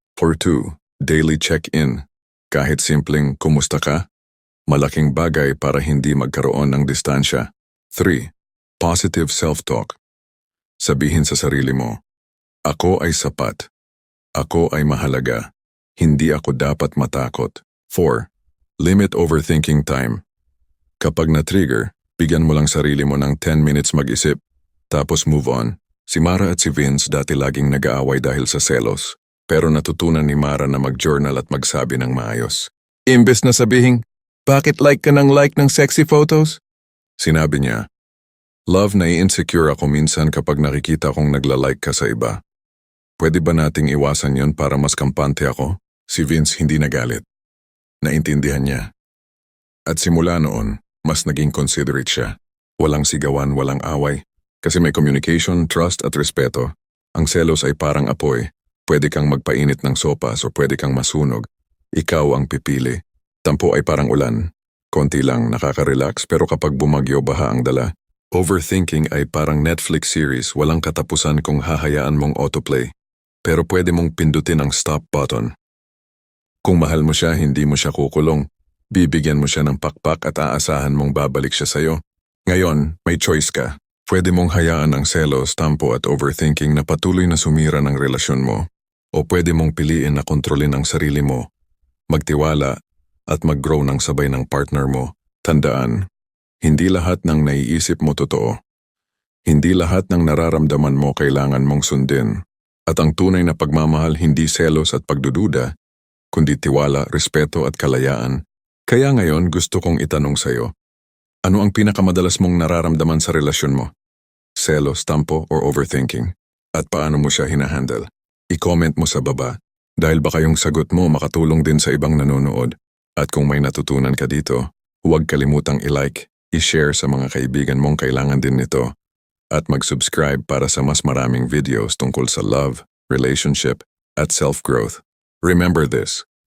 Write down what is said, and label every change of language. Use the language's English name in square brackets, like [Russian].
[Filipino] For 2. Daily check-in. Kahit simpleng kumusta ka, malaking bagay para hindi magkaroon ng distansya. 3. [English] Positive self-talk. [Filipino] Sabihin sa sarili mo, ako ay sapat. Ako ay mahalaga. Hindi ako dapat matakot. 4. [English] Limit overthinking time. [Filipino] Kapag na-trigger, bigyan mo lang sarili mo ng 10 minutes mag-isip, tapos move on. Si Mara at si Vince dati laging nag-aaway dahil sa selos. Pero natutunan ni Mara na mag-journal at magsabi ng maayos. Imbes na sabihing, bakit like ka ng sexy photos? Sinabi niya, love, nai-insecure ako minsan kapag nakikita kong nagla-like ka sa iba. Pwede ba nating iwasan yon para mas kampante ako? Si Vince hindi nagalit. Naintindihan niya. At simula noon, mas naging considerate siya. Walang sigawan, walang away. Kasi may communication, trust at respeto. Ang selos ay parang apoy. Pwede kang magpainit ng sopas o pwede kang masunog. Ikaw ang pipili. Tampo ay parang ulan. Konti lang nakaka-relax pero kapag bumagyo baha ang dala. Overthinking ay parang Netflix series, walang katapusan kung hahayaan mong autoplay. Pero pwede mong pindutin ang stop button. Kung mahal mo siya, hindi mo siya kukulong. Bibigyan mo siya ng pakpak at aasahan mong babalik siya sa'yo. Ngayon, may choice ka. Pwede mong hayaan ang selos, tampo at overthinking na patuloy na sumira ng relasyon mo. O pwede mong piliin na kontrolin ang sarili mo, magtiwala at mag-grow ng sabay ng partner mo. Tandaan, hindi lahat ng naiisip mo totoo. Hindi lahat ng nararamdaman mo kailangan mong sundin. At ang tunay na pagmamahal hindi selos at pagdududa, kundi tiwala, respeto at kalayaan. Kaya ngayon gusto kong itanong sa'yo, ano ang pinakamadalas mong nararamdaman sa relasyon mo? Selos, tampo, or overthinking? At paano mo siya hinahandle? I-comment mo sa baba dahil baka yung sagot mo makatulong din sa ibang nanonood. At kung may natutunan ka dito, huwag kalimutang i-like, i-share sa mga kaibigan mong kailangan din nito, at mag-subscribe para sa mas maraming videos tungkol sa love, relationship, at self-growth. [English] Remember this.